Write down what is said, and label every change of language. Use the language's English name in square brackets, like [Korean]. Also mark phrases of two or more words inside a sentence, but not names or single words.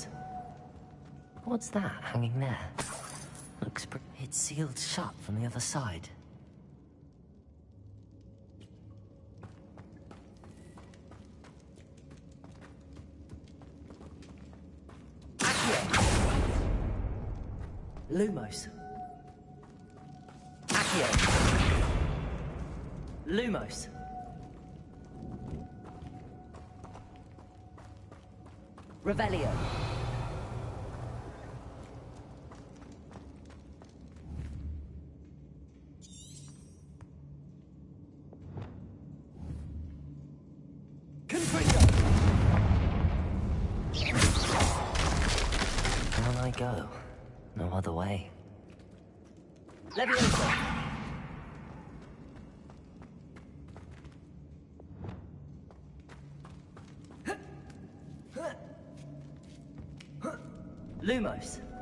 [English] What's that hanging there? Looks it's sealed shut from the other side. Accio. Lumos. Accio. Lumos. Revelio. Confringo. On I go. No other way. Leviosa. Lumos.